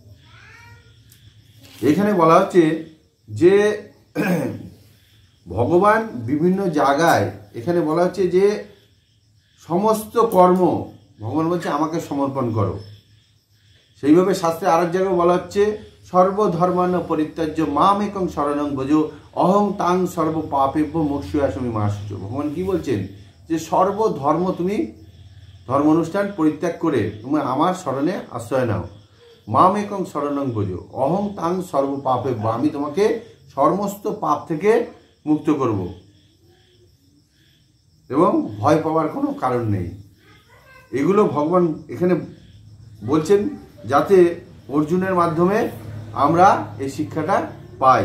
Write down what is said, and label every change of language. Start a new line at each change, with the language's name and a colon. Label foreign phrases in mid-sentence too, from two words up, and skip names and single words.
Bangla: এখানে বলা হচ্ছে যে ভগবান বিভিন্ন জায়গায়, এখানে বলা হচ্ছে যে সমস্ত কর্ম ভগবান বলছে আমাকে সমর্পণ করো। সেইভাবে শাস্ত্রে আরেক জায়গায় বলা হচ্ছে
Sanskrit: সর্বধর্মান্ন পরিত্যাজ্য মাম একং শরণং ভজ অহং তাং সর্ব পাপেভ্য মোক্ষয়াস্মি মা শুচো।
Bangla: ভগবান কি বলছেন যে সর্বধর্ম তুমি ধর্ম অনুষ্ঠান পরিত্যাগ করে তুমি আমার শরণে আশ্রয় নাও।
Sanskrit: মাম একং শরণং ভজ অহং তাং সর্ব পাপেভ্য,
Bangla: আমি তোমাকে সমস্ত পাপ থেকে মুক্ত করব এবং ভয় পাওয়ার কোনো কারণ নেই। এগুলো ভগবান এখানে বলছেন যাতে অর্জুনের মাধ্যমে আমরা এই শিক্ষাটা পাই।